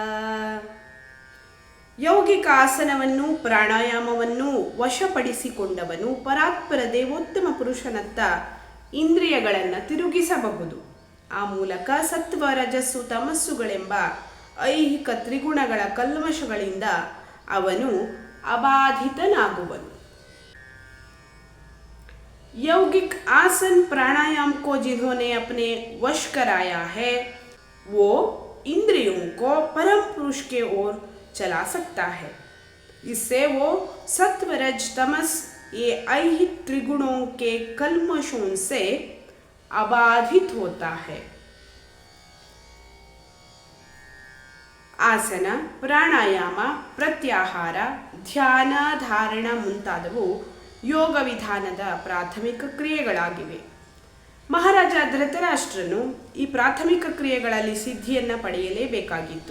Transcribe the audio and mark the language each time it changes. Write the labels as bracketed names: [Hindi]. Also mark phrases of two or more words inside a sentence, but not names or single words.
[Kannada] ಯೌಗಿಕ ಆಸನವನ್ನು ಪ್ರಾಣಾಯಾಮವನ್ನು ವಶಪಡಿಸಿಕೊಂಡವನು ಪರಾತ್ಪರ ದೇವೋತ್ತಮ ಪುರುಷನತ್ತ ಇಂದ್ರಿಯಗಳನ್ನು ತಿರುಗಿಸಬಹುದು. ಆ ಮೂಲಕ ಸತ್ವ ರಜಸ್ಸು ತಮಸ್ಸುಗಳೆಂಬ ಐಹಿಕ ತ್ರಿಗುಣಗಳ ಕಲ್ಮಶಗಳಿಂದ ಅವನು ಅಬಾಧಿತನಾಗುವನು. [Hindi] यौगिक आसन प्राणायाम को जिन्होंने अपने वश कराया है वो इंद्रियों को परम पुरुष के ओर चला सकता है. इससे वो सत्व रज तमस ये ऐहिक त्रिगुणों के कल्मशों से अबाधित होता है. [Kannada] ಆಸನ, ಪ್ರಾಣಾಯಾಮ, ಪ್ರತ್ಯಾಹಾರ, ಧ್ಯಾನ, ಧಾರಣ ಮುಂತಾದವು ಯೋಗ ವಿಧಾನದ ಪ್ರಾಥಮಿಕ ಕ್ರಿಯೆಗಳಾಗಿವೆ. ಮಹಾರಾಜ ಧೃತರಾಷ್ಟ್ರನು ಈ ಪ್ರಾಥಮಿಕ ಕ್ರಿಯೆಗಳಲ್ಲಿ ಸಿದ್ಧಿಯನ್ನು ಪಡೆಯಲೇಬೇಕಾಗಿತ್ತು.